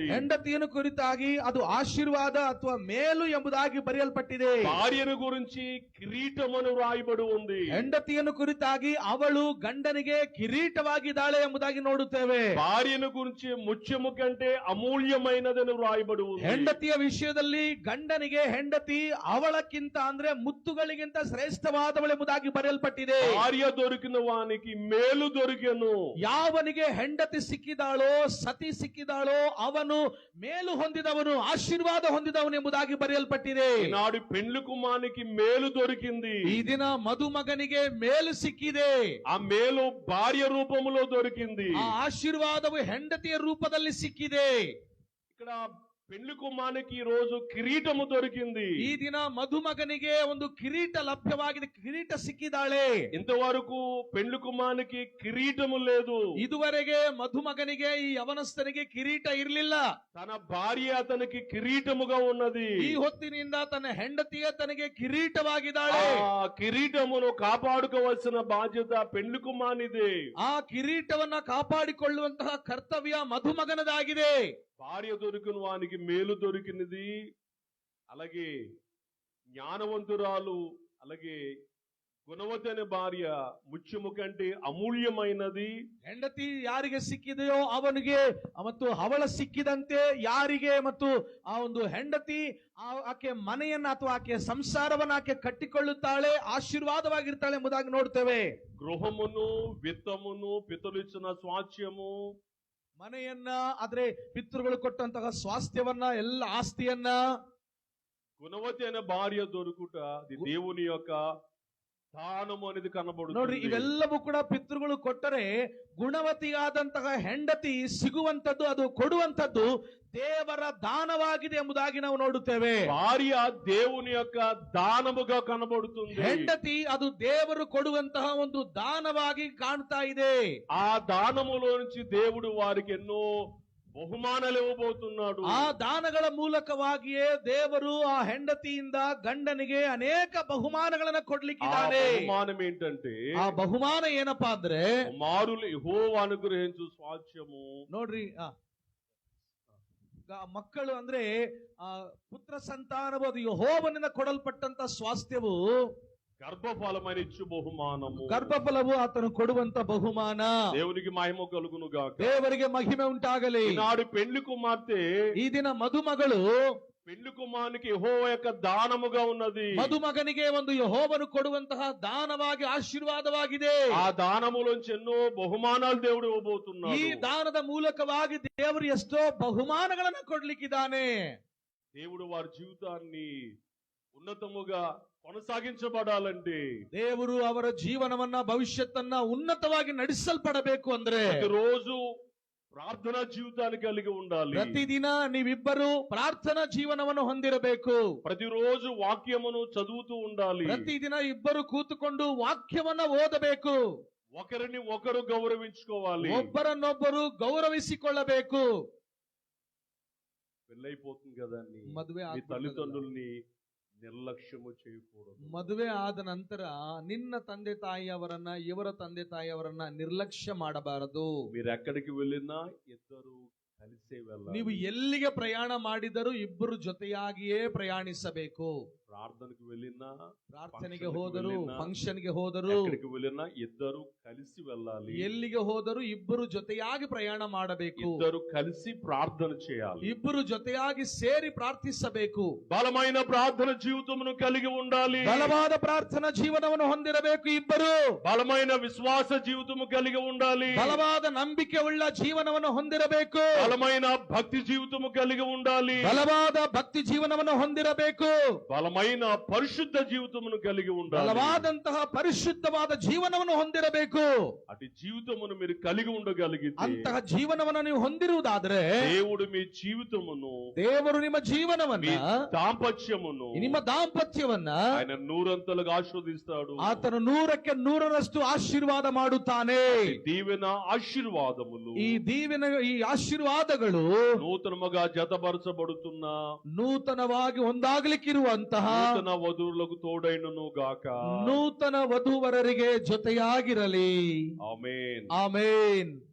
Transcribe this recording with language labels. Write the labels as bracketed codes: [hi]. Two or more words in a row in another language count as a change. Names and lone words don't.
[kn] ಹೆಂಡತಿಯನ್ನು ಕುರಿತಾಗಿ ಅದು ಆಶೀರ್ವಾದ ಅಥವಾ ಮೇಲು ಎಂಬುದಾಗಿ ಬರೆಯಲ್ಪಟ್ಟಿದೆ. [te] భార్యను గురించి కిరీటం అని రాయబడి ఉంది. [kn] ಹೆಂಡತಿಯನ್ನು ಕುರಿತಾಗಿ ಅವಳು ಗಂಡನಿಗೆ ಕಿರೀಟವಾಗಿದ್ದಾಳೆ ಎಂಬುದಾಗಿ ನೋಡುತ್ತೇವೆ. [te] భార్యను గురించి ముత్యము కంటే అమూల్యమైనదని రాయబడి ఉంది. [kn] ಹೆಂಡತಿಯ ವಿಷಯದಲ್ಲಿ ಗಂಡನಿಗೆ ಹೆಂಡತಿ ಅವಳಕ್ಕಿಂತ ಅಂದ್ರೆ ಮುತ್ತುಗಳಿಗಿಂತ ಶ್ರೇಷ್ಠವಾದವಳೆಂಬುದಾಗಿ ಬರೆಯಲ್ಪಟ್ಟಿದೆ. [te] భార్య దొరికిన వానికి మేలు దొరికెను. [kn] ಯಾವನಿಗೆ ಹೆಂಡತಿ ಸಿಕ್ಕಿದಾಳೋ, ಸತಿ ಸಿಕ್ಕಿದಾಳೋ, ಅವನು ಮೇಲು ಹೊಂದಿದವನು, ಆಶೀರ್ವಾದ ಹೊಂದಿದವನು ಎಂಬುದಾಗಿ ಬರೆಯಲ್ಪಟ್ಟಿದೆ. [te] నాడు పెండ్లి కుమారునికి మేలు దొరికింది. [kn] ಈ ದಿನ ಮದುಮಗನಿಗೆ ಮೇಲು ಸಿಕ್ಕಿದೆ. [te] ఆ మేలు భార్య రూపములో దొరికింది. [kn] ಆ ಆಶೀರ್ವಾದವು ಹೆಂಡತಿಯ ರೂಪದಲ್ಲಿ ಸಿಕ್ಕಿದೆ. [te] ఇక్కడ పెళ్లి కుమారునికి ఈ రోజు కిరీటము దొరికింది. [kn] ಈ ದಿನ ಮಧುಮಗನಿಗೆ ಒಂದು ಕಿರೀಟ ಲಭ್ಯವಾಗಿದೆ, ಕಿರೀಟ ಸಿಕ್ಕಿದಾಳೆ. [te] ఇంతవరకు పెళ్లి కుమారునికి కిరీటము లేదు. [kn] ಇದುವರೆಗೆ ಮಧುಮಗನಿಗೆ, ಈ ಯವನಸ್ಥನಿಗೆ ಕಿರೀಟ ಇರಲಿಲ್ಲ. [te] తన భార్య అతనికి కిరీటముగా ఉన్నది. [kn] ಈ ಹೊತ್ತಿನಿಂದ ತನ್ನ ಹೆಂಡತಿಯೇ ತನಗೆ ಕಿರೀಟವಾಗಿದ್ದಾಳೆ. [te] ఆ కిరీటమును కాపాడుకోవాల్సిన బాధ్యత పెళ్లి కుమారునిదే. [kn] ಆ ಕಿರೀಟವನ್ನ ಕಾಪಾಡಿಕೊಳ್ಳುವಂತಹ ಕರ್ತವ್ಯ ಮಧುಮಗನದಾಗಿದೆ. [te] భార్య దొరికిన వానికి మేలు దొరికినది. అలాగే జ్ఞానవంతురాలు, అలాగే గుణవతి అనే భార్య ముత్యము కంటే ಅಮೂಲ್ಯమైనది. [kn] ಹೆಂಡತಿ ಯಾರಿಗೆ ಸಿಕ್ಕಿದೆಯೋ ಅವನಿಗೆ ಮತ್ತು ಅವಳ ಸಿಕ್ಕಿದಂತೆ ಯಾರಿಗೆ, ಮತ್ತು ಆ ಒಂದು ಹೆಂಡತಿ ಆಕೆ ಮನೆಯನ್ನ ಅಥವಾ ಆಕೆ ಸಂಸಾರವನ್ನ ಆಕೆ ಕಟ್ಟಿಕೊಳ್ಳುತ್ತಾಳೆ, ಆಶೀರ್ವಾದವಾಗಿರ್ತಾಳೆ ಎಂಬುದಾಗಿ ನೋಡ್ತೇವೆ. [te] గృహమును విత్తమును పితృలిచ్చిన స్వాచ్యము, [kn] ಮನೆಯನ್ನ, ಆದ್ರೆ ಪಿತೃಗಳು ಕೊಟ್ಟಂತಹ ಸ್ವಾಸ್ಥ್ಯವನ್ನ, ಎಲ್ಲ ಆಸ್ತಿಯನ್ನ. [te] గుణవతి అనే భార్య దొరుకుట అది దేవుని యొక్క దానము అనేది [kn] ನೋಡ್ರಿ, [te] కనబడుతుంది. [kn] ಇವೆಲ್ಲವೂ ಕೂಡ ಪಿತೃಗಳು ಕೊಟ್ಟರೆ ಗುಣವತಿಯಾದಂತಹ ಹೆಂಡತಿ ಸಿಗುವಂತದ್ದು, ಅದು ಕೊಡುವಂತದ್ದು ದೇವರ ದಾನವಾಗಿದೆ ಎಂಬುದಾಗಿ ನಾವು ನೋಡುತ್ತೇವೆ. [te] భార్య దేవుని యొక్క దానముగా కనబడుతుంది. [kn] ಹೆಂಡತಿ ಅದು ದೇವರು ಕೊಡುವಂತಹ ಒಂದು ದಾನವಾಗಿ ಕಾಣ್ತಾ ಇದೆ. [te] ఆ దానములో నుంచి దేవుడు వారికి ఎన్నో బహుమానలు ఇవ్వబోతున్నాడు. [kn] ಆ ದಾನಗಳ ಮೂಲಕವಾಗಿಯೇ ದೇವರು ಆ ಹೆಂಡತಿಯಿಂದ ಗಂಡನಿಗೆ ಅನೇಕ ಬಹುಮಾನಗಳನ್ನ [te] ఆ [kn] ಕೊಡ್ಲಿಕ್ಕಿದ್ದಾನೆ. [te] బహుమానం ఏంటంటే [kn] ಆ ಬಹುಮಾನ ಏನಪ್ಪಾ ಅಂದ್ರೆ, [te] కుమారులు యెహోవా అనుగ్రహించు స్వాస్థ్యము. [kn] ನೋಡ್ರಿ, ಮಕ್ಕಳು ಅಂದ್ರೆ ಆ ಪುತ್ರ ಸಂತಾನವು ಅದು ಯೆಹೋವನಿಂದ ಕೊಡಲ್ಪಟ್ಟಂತ ಸ್ವಾಸ್ಥ್ಯವು, [te] గర్భఫలమని ఇచ్చు బహుమానము. [kn] ಗರ್ಭಫಲವು ಆತನು ಕೊಡುವಂತ ಬಹುಮಾನ. [te] దేవునికి మహిమ కలుగును గాక. [kn] ದೇವರಿಗೆ ಮಹಿಮೆ ಉಂಟಾಗಲಿ. [te] ఈనాడు పెళ్లి కుమార్తె [kn] ಈ ದಿನ ಮಧುಮಗಳು [te] పెళ్లి కుమారునికి యెహోవా యొక్క దానముగా ఉన్నది. [kn] ಮಧುಮಗನಿಗೆ ಒಂದು ಯೆಹೋವನು ಕೊಡುವಂತಹ ದಾನವಾಗಿ, ಆಶೀರ್ವಾದವಾಗಿದೆ. [te] ఆ దానములోంచి ఎన్నో బహుమానాలు దేవుడు [kn] ಈ [te] ఇవ్వబోతున్నాడు. [kn] ದಾನದ ಮೂಲಕವಾಗಿ ದೇವರು ಎಷ್ಟೋ ಬಹುಮಾನಗಳನ್ನು ಕೊಡ್ಲಿಕ್ಕಿದ್ದಾನೆ. [te] దేవుడు వారి జీవితాన్ని ఉన్నతముగా కొనసాగించబడాలంటే, [kn] ದೇವರು ಅವರ ಜೀವನವನ್ನ, ಭವಿಷ್ಯತ್ತನ್ನ ಉನ್ನತವಾಗಿ ನಡೆಸಲ್ಪಡಬೇಕು ಅಂದ್ರೆ [te] ప్రతిరోజు ప్రార్థనా జీవితాన్ని కలిగి ఉండాలి. [kn] ಪ್ರತಿದಿನ ನೀವಿಬ್ಬರು ಪ್ರಾರ್ಥನಾ ಜೀವನವನ್ನು ಹೊಂದಿರಬೇಕು. [te] ప్రతిరోజు వాక్యమును చదువుతూ ఉండాలి. [kn] ಪ್ರತಿದಿನ ಇಬ್ಬರು ಕೂತುಕೊಂಡು ವಾಕ್ಯವನ್ನ ಓದಬೇಕು. [te] ఒకరిని ఒకరు గౌరవించుకోవాలి. [kn] ಒಬ್ಬರನ್ನೊಬ್ಬರು ಗೌರವಿಸಿಕೊಳ್ಳಬೇಕು. [te] పెళ్ళైపోతుంది కదండి, [kn] ಮದುವೆ [te] మీ తల్లిదండ్రుల్ని ನಿರ್ಲಕ್ಷ್ಯము చేయకూడదు. [kn] ಮದುವೆ ಆದ ನಂತರ ನಿನ್ನ ತಂದೆ ತಾಯಿಯವರನ್ನ, ಇವರ ತಂದೆ ತಾಯಿಯವರನ್ನ ನಿರ್ಲಕ್ಷ್ಯ ಮಾಡಬಾರದು. [te] మీరు ఎక్కడికి వెళ్ళినా ఇద్దరు కలిసే వెళ్ళాలి. [kn] ನೀವು ಎಲ್ಲಿಗೆ ಪ್ರಯಾಣ ಮಾಡಿದರೂ ಇಬ್ಬರು ಜೊತೆಯಾಗಿಯೇ ಪ್ರಯಾಣಿಸಬೇಕು. [te] ప్రార్థనకు వెళ్ళినా, [kn] ಪ್ರಾರ್ಥನೆಗೆ ಹೋದರು, ಫಂಕ್ಷನ್ಗೆ ಹೋದರು, [te] ఎక్కడికి వెళ్ళినా ఇద్దరు కలిసి వెళ్ళాలి. [kn] ಎಲ್ಲಿಗೆ ಹೋದರೂ ಇಬ್ಬರು ಜೊತೆಯಾಗಿ ಪ್ರಯಾಣ ಮಾಡಬೇಕು. [te] ఇద్దరు కలిసి ప్రార్థన చేయాలి. [kn] ಇಬ್ಬರು ಜೊತೆಯಾಗಿ ಸೇರಿ ಪ್ರಾರ್ಥಿಸಬೇಕು. [te] బలమైన ప్రార్థన జీవితమును కలిగి ఉండాలి. [kn] ಬಲವಾದ ಪ್ರಾರ್ಥನಾ ಜೀವನವನ್ನು ಹೊಂದಿರಬೇಕು ಇಬ್ಬರು. [te] బలమైన విశ్వాస జీవితము కలిగి ఉండాలి. [kn] ಬಲವಾದ ನಂಬಿಕೆ ಉಳ್ಳ ಜೀವನವನ್ನು ಹೊಂದಿರಬೇಕು. [te] బలమైన భక్తి జీవితము కలిగి ఉండాలి. [kn] ಬಲವಾದ ಭಕ್ತಿ ಜೀವನವನ್ನು ಹೊಂದಿರಬೇಕು. [te] బలమైన పరిశుద్ధ జీవితమును కలిగి ఉండాలి. [kn] ಬಲವಾದಂತಹ ಪರಿಶುದ್ಧವಾದ ಜೀವನವನ್ನು ಹೊಂದಿರಬೇಕು. [te] అటు జీవితమును మీరు కలిగి ఉండగలిగితే, [kn] ಅಂತಹ ಜೀವನವನ್ನು ನೀವು ಹೊಂದಿರುವುದಾದ್ರೆ [te] దేవుడు మీ జీవితమును, [kn] ದೇವರು ನಿಮ್ಮ [te] మీ [kn] ಜೀವನವನ್ನ, [te] దాంపత్యమును [kn] ನಿಮ್ಮ ದಾಂಪತ್ಯವನ್ನ [te] ఆయన నూరంతలుగా ఆశీర్వదిస్తాడు. [kn] ಆತನು 100ಕ್ಕೆ 100ರಷ್ಟು ಆಶೀರ್ವಾದ ಮಾಡುತ್ತಾನೆ. [te] దీవెన ఆశీర్వాదములు [kn] ಈ ಈ ಆಶೀರ್ವಾದಗಳು [te] నూతనముగా జతపరచబడుతున్న [kn] ನೂತನವಾಗಿ ಒಂದಾಗಲಿಕ್ಕಿರುವಂತಹ [te] నూతన వధువులకు తోడైనను గాక. [kn] ನೂತನ ವಧುವರರಿಗೆ ಜೊತೆಯಾಗಿರಲಿ. [te] ఆమేన్. [kn] ಆಮೇನ್.